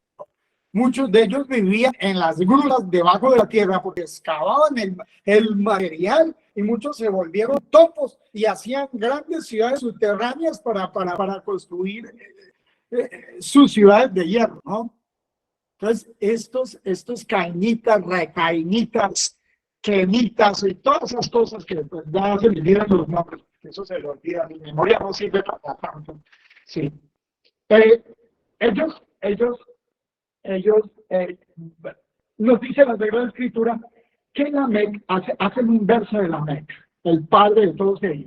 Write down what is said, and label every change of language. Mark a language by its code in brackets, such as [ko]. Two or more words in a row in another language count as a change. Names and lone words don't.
[es] Muchos de ellos vivían en las grutas debajo de la tierra porque excavaban el material y muchos se volvieron topos y hacían grandes ciudades subterráneas para construir sus ciudades de hierro, ¿no? Entonces, estos cainitas, recainitas, quemitas y todas esas cosas que pues, ya se me olvidan los nombres, eso se lo olvida, mi memoria no sirve para tanto. Sí. Eh, ellos nos dice la Sagrada Escritura que Lamec hace un verso de Lamec, el padre de todos ellos.